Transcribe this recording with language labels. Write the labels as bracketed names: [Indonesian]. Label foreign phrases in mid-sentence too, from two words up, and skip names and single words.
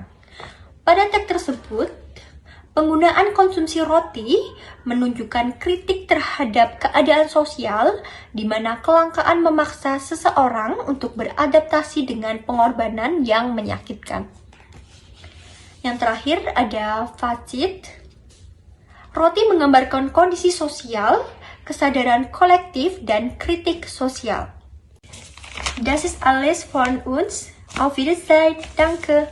[Indonesian] Pada teks tersebut, penggunaan konsumsi roti menunjukkan kritik terhadap keadaan sosial di mana kelangkaan memaksa seseorang untuk beradaptasi dengan pengorbanan yang menyakitkan. Yang terakhir ada Fazit. Roti menggambarkan kondisi sosial, kesadaran kolektif, dan kritik sosial. [German] Das ist alles von uns. Auf Wiedersehen. Danke.